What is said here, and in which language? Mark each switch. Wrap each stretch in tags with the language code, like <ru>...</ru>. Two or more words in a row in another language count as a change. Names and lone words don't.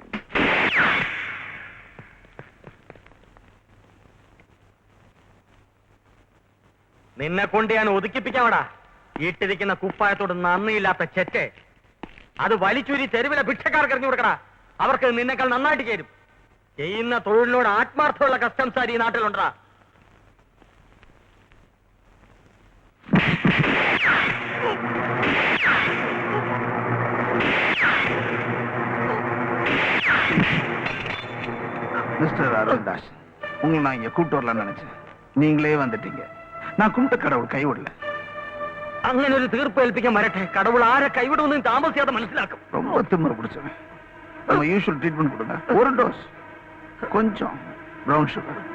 <ml>നിന്നെ കൊണ്ട് ഞാൻ ഒതുക്കിപ്പിക്കാവടാ. ഇട്ടിരിക്കുന്ന കുപ്പായത്തോട് നന്ദിയില്ലാത്ത ചെറ്റ്. അത് വലിച്ചൂരി തെരുവിലെ ഭിക്ഷക്കാർക്ക് എറിഞ്ഞു കൊടുക്കടാ. അവർക്ക് നിന്നെക്കാൾ നന്നായിട്ട് ചേരും. ചെയ്യുന്ന തൊഴിലിനോട് ആത്മാർത്ഥമുള്ള കസ്റ്റംസ് ഈ നാട്ടിലുണ്ടാ.</ml> <ta>மிஸ்டர் அருள்தாஸ், உங்களை நான் இங்க கூப்பிட்டு வரலாம்னு நினைச்சேன். நீங்களே வந்துட்டீங்க. நான் கும்பிட்ட கடவுள் கைவிடல.</ta> <ml>അങ്ങനെ ഒരു തീർപ്പ് ഏൽപ്പിക്കാൻ വരട്ടെ. കടവുൾ ആരെ കൈവിടുമെന്ന് താമസിയാതെ മനസ്സിലാക്കും.</ml> <ta>ரொம்ப திமிரு பிடிச்சவன். நம்ம</ta> <en>usual treatment</en> <ta>கொடுங்க. ஒரு டோஸ், கொஞ்சம்</ta> <en>brown sugar.</en>